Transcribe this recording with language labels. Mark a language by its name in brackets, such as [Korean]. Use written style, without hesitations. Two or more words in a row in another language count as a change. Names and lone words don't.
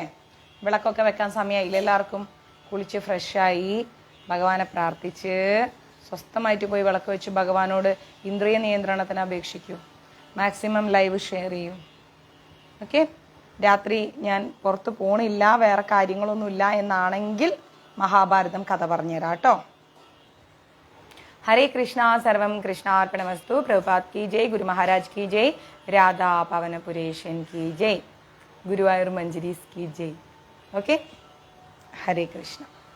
[Malayalam] വിളക്കൊക്കെ വെക്കാൻ സമയമായില്ല എല്ലാവർക്കും? കുളിച്ച് ഫ്രഷായി ഭഗവാനെ പ്രാർത്ഥിച്ച് സ്വസ്ഥമായിട്ട് പോയി വിളക്ക് വെച്ച് ഭഗവാനോട് ഇന്ദ്രിയ നിയന്ത്രണത്തിന് അപേക്ഷിക്കൂ. [English] maximum live share [Malayalam] ചെയ്യൂ. ഓക്കെ, രാത്രി ഞാൻ പുറത്ത് പോണില്ല, വേറെ കാര്യങ്ങളൊന്നുമില്ല എന്നാണെങ്കിൽ മഹാഭാരതം കഥ പറഞ്ഞുതരാം കേട്ടോ. [Sanskrit] हरे कृष्णा, सर्वम कृष्णार्पणमस्तु। [Hindi] प्रभुपाद की जय, गुरु महाराज की जय, राधा पवनपुरेशन की जय, गुरुवायूर मंजरीस की जय. ओके, हरे कृष्णा.